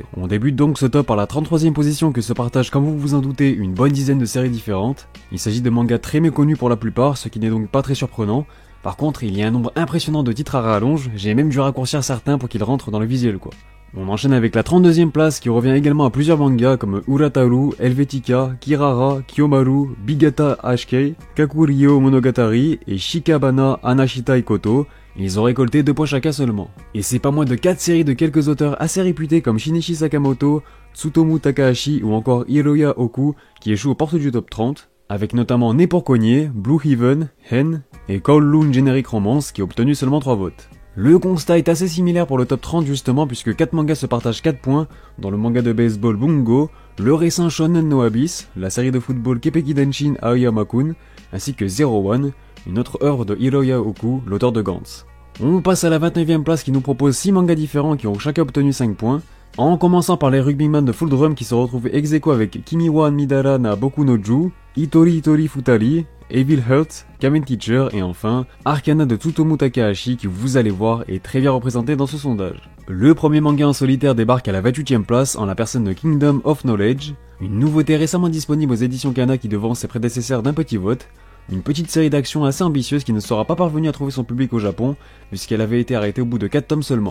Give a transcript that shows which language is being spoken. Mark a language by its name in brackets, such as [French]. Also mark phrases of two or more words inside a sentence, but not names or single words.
[French] On débute donc ce top par la 33e position que se partagent, comme vous vous en doutez, une bonne dizaine de séries différentes. Il s'agit de mangas très méconnus pour la plupart, ce qui n'est donc pas très surprenant. Par contre, il y a un nombre impressionnant de titres à rallonge, j'ai même dû raccourcir certains pour qu'ils rentrent dans le visuel quoi. On enchaîne avec la 32e place qui revient également à plusieurs mangas comme Urataru, Helvetica, Kirara, Kiyomaru, Bigata HK, Kakuryo Monogatari et Shikabana Anashitai Koto. Ils ont récolté 2 points chacun seulement. Et c'est pas moins de 4 séries de quelques auteurs assez réputés comme Shinichi Sakamoto, Tsutomu Takahashi ou encore Hiroya Oku qui échouent aux portes du top 30. Avec notamment Né pour cogner, Blue Heaven, Hen et Kowloon Generic Romance qui a obtenu seulement 3 votes. Le constat est assez similaire pour le top 30 justement puisque 4 mangas se partagent 4 points, dans le manga de baseball Bungo, le récent Shonen no Abyss, la série de football Kepeki Denshin Aoyama-kun, ainsi que Zero One, une autre œuvre de Hiroya Oku, l'auteur de Gantz. On passe à la 29e place qui nous propose 6 mangas différents qui ont chacun obtenu 5 points, en commençant par les Rugbyman de Full Drum qui se retrouvent ex aequo avec Kimi wa Midara na Boku no Ju, Itori Futari, Evil Heart, Kamen Teacher et enfin Arcana de Tsutomu Takahashi qui vous allez voir est très bien représenté dans ce sondage. Le premier manga en solitaire débarque à la 28e place en la personne de Kingdom of Knowledge, une nouveauté récemment disponible aux éditions Kana qui devance ses prédécesseurs d'un petit vote, une petite série d'action assez ambitieuse qui ne sera pas parvenue à trouver son public au Japon puisqu'elle avait été arrêtée au bout de 4 tomes seulement.